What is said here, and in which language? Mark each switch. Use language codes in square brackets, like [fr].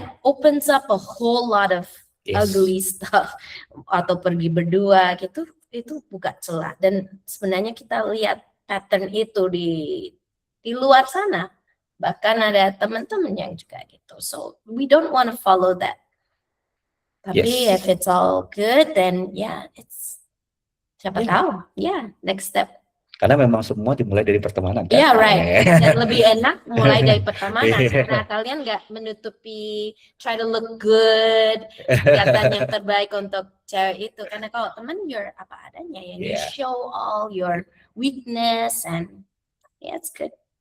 [en] That opens up a whole lot of Yes. ugly stuff. [id] Atau pergi berdua gitu, itu buka celah. Dan sebenarnya kita lihat pattern itu di luar sana. Bahkan ada teman-teman yang juga gitu. [en] So we don't want to follow that. [id] Tapi [en] Yes. if it's all good, then it's [id] siapa [en] Yeah. [id] tahu, [en] next step. [id] Karena memang semua dimulai dari pertemanan kan. [en] Yeah, right. [id] Dan lebih enak mulai dari pertemanan Iya. karena kalian nggak menutupi, [en] try to look good, [id] kelihatan yang terbaik untuk cewek itu. Karena kalau teman [en] you're [id] apa adanya ya, [en] you Yeah. show all your weakness and it's good.